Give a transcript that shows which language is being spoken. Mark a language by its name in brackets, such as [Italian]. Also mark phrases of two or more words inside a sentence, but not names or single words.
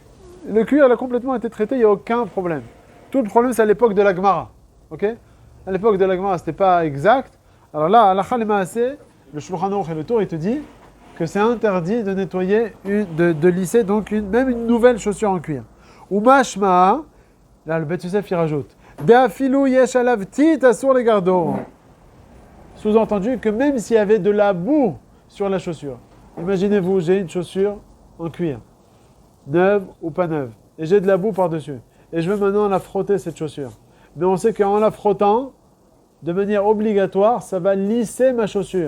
[French] Le cuir, elle a complètement été traité, il n'y a aucun problème. Tout le problème, c'est à l'époque de la Gemara. Ok? À l'époque de la Gemara, ce n'était pas exact. Alors là, [Hebrew] הלכה למעשה, [French] le Shulchan Aruch et le Tour, il te dit que c'est interdit de nettoyer, de lisser donc même une nouvelle chaussure en cuir. [Hebrew] ומשמע, [French] là le Bet Yosef il rajoute, [Hebrew] באפילו יש עליו טיט אסור les gardos. [French] Sous-entendu que même s'il y avait de la boue sur la chaussure, imaginez-vous, j'ai une chaussure en cuir, neuve ou pas neuve, et j'ai de la boue par-dessus, et je veux maintenant la frotter cette chaussure. Mais on sait qu'en la frottant, de manière obligatoire, ça va lisser ma chaussure.